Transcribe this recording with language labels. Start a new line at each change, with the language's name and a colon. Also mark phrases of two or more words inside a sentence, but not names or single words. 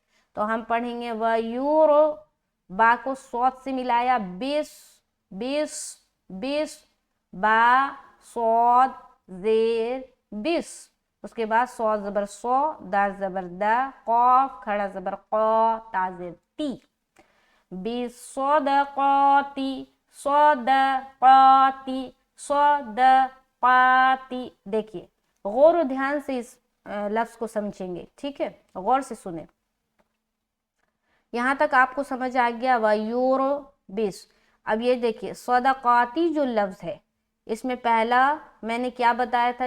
Urdu: تو ہم پڑھیں گے وَيُر، با کو صوت سے ملایا، بس بس بس، با صوت زیر بس۔ اس کے بعد صوت زبر سو، دال زبر دا، قاف کھڑا زبر قا، تا زیر تی، بالصدقاتی، صدقاتی صدقاتی۔ دیکھیے غور و دھیان سے اس لفظ کو سمجھیں گے، ٹھیک ہے؟ غور سے سنیں۔ یہاں تک آپ کو سمجھ آ گیا وَيُرْبِس۔ اب یہ دیکھیے صدقاتی جو لفظ ہے اس میں پہلا میں نے کیا بتایا تھا؟